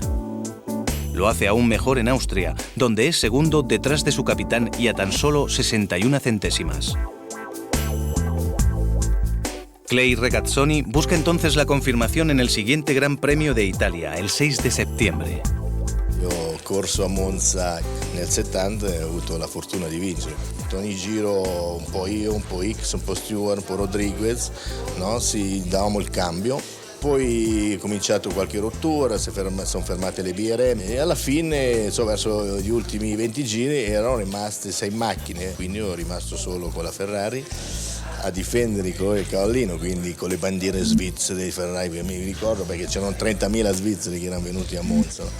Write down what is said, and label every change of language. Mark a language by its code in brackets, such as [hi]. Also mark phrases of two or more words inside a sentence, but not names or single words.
[es] Lo hace aún mejor en Austria, donde es segundo detrás de su capitán y a tan solo 61 centésimas. Clay Regazzoni busca entonces la confirmación en el siguiente Gran Premio de Italia, el 6 de septiembre. [it] Io ho corso a Monza nel 70 e ho avuto la fortuna di vincere. Ogni giro un po' io, un po' Ickx, un po' Stewart, un po' Rodriguez, no? Davamo il cambio. Poi ho cominciato qualche rottura, sono fermate le BRM e alla fine, verso gli ultimi 20 giri, erano rimaste 6 macchine, quindi ero rimasto solo con la Ferrari a difendere il colore del cavallino, quindi con le bandiere svizzere dei Ferrari, che mi ricordo perché c'erano 30.000 svizzeri che erano venuti a Monza, no?